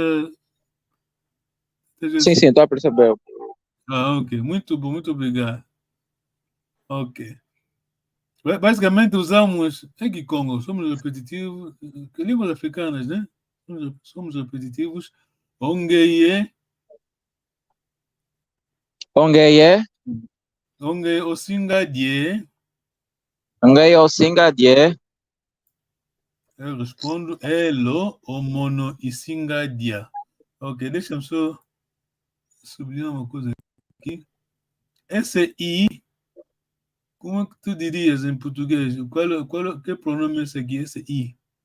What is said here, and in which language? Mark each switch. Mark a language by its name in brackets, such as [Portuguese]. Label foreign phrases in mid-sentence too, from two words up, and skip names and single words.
[Portuguese] Sim, sim, estou a perceber. Ah, ok. Muito bom, muito obrigado. Ok. Basicamente usamos aqui Congo, somos repetitivos, que línguas africanas, né? Somos repetitivos. [Kongo] Ongeye, Ongeye, onge osingadie. ongeye osingadie, [Portuguese] Eu respondo [Kongo] elo omono isingadia. [Portuguese] Ok, deixa eu só sublinhar uma coisa aqui. Esse I, como é que tu dirias em português? Que pronome é esse aqui? Esse I.